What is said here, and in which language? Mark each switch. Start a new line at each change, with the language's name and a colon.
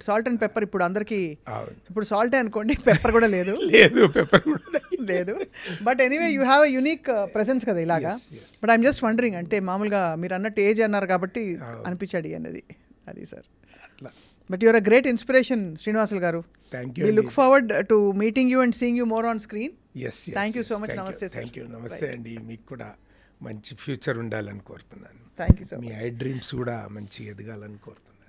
Telugu: Salt and pepper ఇప్పుడు అందరికీ, ఇప్పుడు సాల్టే అనుకోండి, పెప్పర్ కూడా లేదు. పెప్పర్ కూడా లేదు.
English: but anyway you have a unique presence
Telugu: కదా ఇలాగా.
English: but I'm just wondering,
Telugu: అంటే మామూలుగా మీరు అన్నట్టు ఏజ్ అన్నారు కాబట్టి అనిపించాడు అన్నది అది sir.
English: But you're a great inspiration Srinivasulu garu. We look forward to meeting you and seeing you more on screen. Yes. Thank you so much. Namaste sir. Thank you. Namaste అండి.
Telugu: మీకు కూడా మంచి ఫ్యూచర్ ఉండాలని కోరుతున్నాను.
English: Thank you so much.
Telugu: మీ I dreams కూడా మంచి ఎదగాలని కోరుతున్నాను.